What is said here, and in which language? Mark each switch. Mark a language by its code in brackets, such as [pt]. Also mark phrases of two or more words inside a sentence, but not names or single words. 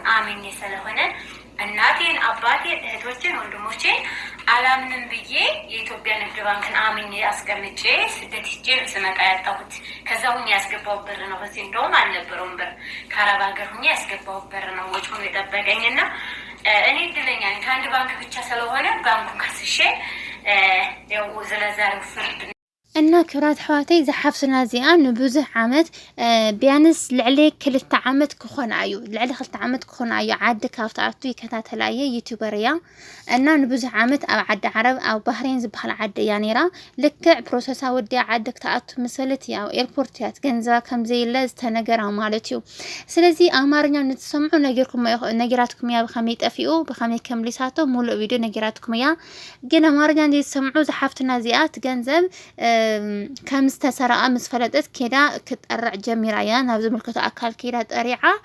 [am] አምኜ ስለሆነ እናቴን፣ አባቴን፣ እህቶችን፣ ወንድሞቼን አላምንም ብዬ የኢትዮጵያ ንግድ ባንክን አምኜ አስቀምጬ ስደት ሂጄ ስመጣ ያጣሁት ከዛ ሁኜ ያስገባው ብር ነው። በዚህ እንደውም አልነበረውም ብር ከአረብ ሀገር ሁኜ ያስገባው ብር ነው ወጪውን የጠበቀኝና እኔ እድለኛ ነኝ። ከአንድ ባንክ ብቻ ስለሆነ ባንኩን ከስሼ ያው ስለዛሬው ፍርድ [ti] እና ክብራት ሕዋተይ ዝሓፍስና እዚኣ ንብዙሕ ዓመት ቢያንስ ልዕሊ 2 ዓመት ክኾና እዩ ልዕሊ 2 ዓመት ክኾና እዩ ዓዲ ካብቲ ኣቱ ይከታተላ እየ ዩቲዩበር እያ እና ንብዙሕ ዓመት ኣብ ዓዲ ዓረብ ኣብ ባህሬን ዝበሃል ዓዲ እያ ነይራ ልክዕ ፕሮሰሳ ወዲያ ዓዲ ክተኣቱ መሰለት እያ ኤርፖርት እያ ገንዘባ ከምዘይለ ዝተነገራ ማለት እዩ። ስለዚ ኣማርኛ ንትሰምዑ ነገራትኩም እያ ብኸመይ ጠፊኡ ብኸመይ ከምሊሳቶ ሙሉእ ቪድዮ ነገራትኩም እያ። ግን ኣማርኛ ዘይሰምዑ ዝሓፍትና እዚኣ ትገንዘብ ከም ዝተሰረቀ ምስ ፈለጠት ኬዳ ክጠርዕ ጀሚራ እያ ናብ ዝምልከቶ ኣካል ኬዳ ጠሪዓ